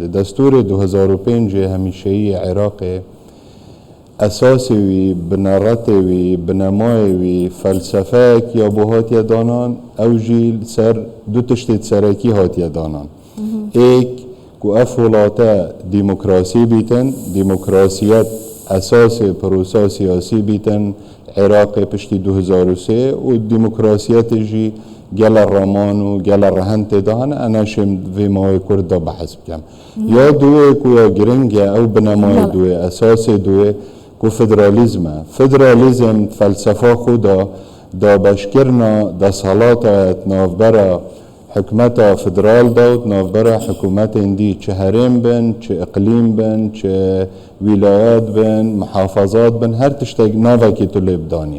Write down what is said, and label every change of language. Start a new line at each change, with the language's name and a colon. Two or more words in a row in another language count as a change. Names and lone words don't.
Kurdish: دەستوری 2005 هەمیشەیی عێراقی ئەساسی وی بنەڕەتی وی بنەمای وی فەلسەفەیەک یا بۆ هاتیە دانان ئەو ژی سەر دوو تشتێت سەرەکی هاتیە دانان. ئێک کو ئەف وڵاتە دیموکراسی بیتن، دیموکراسیەت ئەساسی پرۆسا سیاسی بیتن عێراقی پشتی 2003 و دیموکراسیەتیژی گەلە ڕەمان و گەلە ڕەهەن تێدا هەن ئەنەشم vê mavê Kurd da behs bikim. Ya duê ku ya giring e ew binemayê duê esasê duê ku federalizm e. Federalizm felsefa xwe da beşkirina desalata navbera hikûmeta federal da û navbera hikûmetên dî çi herêm bin, çi iqlîm bin, çi wîlayet bin, mihafazat bin, her tiştek navekî tu lê bidanî.